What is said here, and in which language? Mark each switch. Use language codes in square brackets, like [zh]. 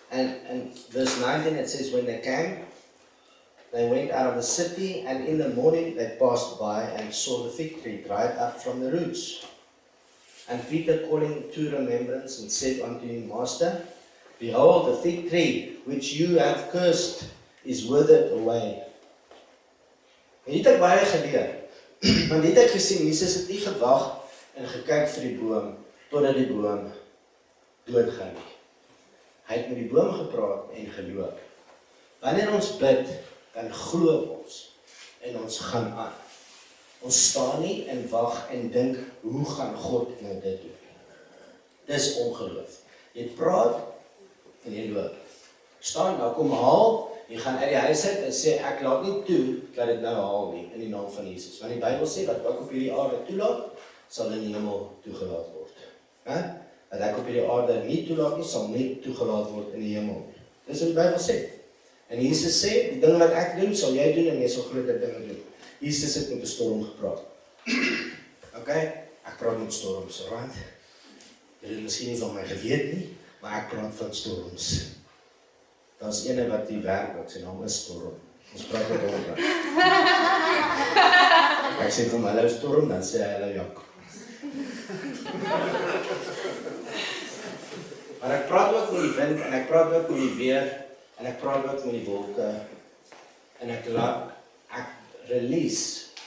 [en] And verse 19 it says, when they came, they went out of the city, and in the morning they passed by and saw the fig tree dried up from the roots. And Peter calling to remembrance and said unto him, Master, behold, the fig tree which you have cursed is withered away. [af] En hier het ek baie geleer, want hier het ek gesien, Jesus het nie gewag en gekyk vir die boom, totdat die boom doodgaan nie. Hy het met die boom gepraat en geloop. Wanneer ons bid, dan glo ons en ons gaan aan. Ons staan nie en wag en dink, hoe gaan God nou dit doen? Dis ongeloof. Jy praat en jy loop. Staan, nou kom haal, jy gaan uit die huis uit en sê, ek laat nie toe, dat dit nou haal nie, in die naam van Jesus. Want die Bybel sê, wat ek op hierdie aarde toelaat, sal in die hemel toegelaat word. Wat ek op hierdie aarde nie toelaat nie, sal nie toegelaat word in die hemel. Dis wat die Bybel sê. En Jesus sê, die ding wat ek doen, sal jy doen en jy sal groter dinge doen. Jesus het met 'n storm gepraat. Okay, ek praat met storms, right? Jy het miskien nie van my geweet nie, maar ek praat van storms. Daar's ene wat die werk wat sy naam is storm. Ons praat met hom. Ek sê vir my hallo storm, dan sê hy hallo Jakob. Maar ek praat ook met die wind en ek praat ook met die weer en ek praat ook met die wolke en ek release.